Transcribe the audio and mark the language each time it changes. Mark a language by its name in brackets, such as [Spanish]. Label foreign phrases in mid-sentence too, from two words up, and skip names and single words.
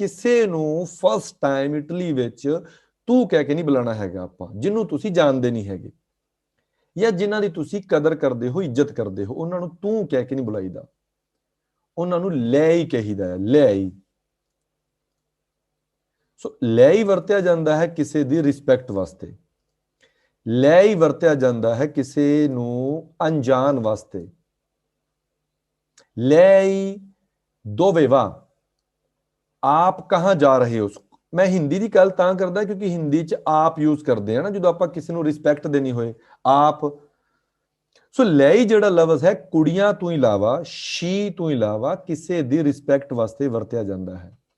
[Punjabi] ਕਿਸੇ ਨੂੰ ਫਸਟ ਟਾਈਮ ਇਟਲੀ ਵਿੱਚ ਤੂੰ ਕਹਿ ਕੇ ਨਹੀਂ ਬੁਲਾਉਣਾ ਹੈਗਾ ਆਪਾਂ, ਜਿਹਨੂੰ ਤੁਸੀਂ ਜਾਣਦੇ ਨਹੀਂ ਹੈਗੇ ਜਾਂ ਜਿਨ੍ਹਾਂ ਦੀ ਤੁਸੀਂ ਕਦਰ ਕਰਦੇ ਹੋ, ਇੱਜ਼ਤ ਕਰਦੇ ਹੋ, ਉਹਨਾਂ ਨੂੰ ਤੂੰ ਕਹਿ ਕੇ ਨਹੀਂ ਬੁਲਾਈਦਾ, ਉਹਨਾਂ ਨੂੰ lei ਕਹੀਦਾ ਹੈ, lei। ਸੋ lei ਵਰਤਿਆ ਜਾਂਦਾ ਹੈ ਕਿਸੇ ਦੀ ਰਿਸਪੈਕਟ ਵਾਸਤੇ, lei ਵਰਤਿਆ ਜਾਂਦਾ ਹੈ ਕਿਸੇ ਨੂੰ ਅਣਜਾਣ ਵਾਸਤੇ। [Italian] lei dove va, [Hindi] आप कहाँ जा रहे हो। [Punjabi] ਮੈਂ ਹਿੰਦੀ ਦੀ ਗੱਲ ਤਾਂ ਕਰਦਾ ਕਿਉਂਕਿ ਹਿੰਦੀ 'ਚ ਆਪ ਯੂਜ਼ ਕਰਦੇ ਆ ਨਾ ਜਦੋਂ ਆਪਾਂ ਕਿਸੇ ਨੂੰ ਰਿਸਪੈਕਟ ਦੇਣੀ ਹੋਏ, ਆਪ। ਸੋ lei ਜਿਹੜਾ ਲਫ਼ਜ਼ ਹੈ ਕੁੜੀਆਂ ਤੋਂ ਇਲਾਵਾ, she ਤੋਂ ਇਲਾਵਾ ਕਿਸੇ ਦੀ ਰਿਸਪੈਕਟ ਵਾਸਤੇ ਵਰਤਿਆ ਜਾਂਦਾ ਹੈ।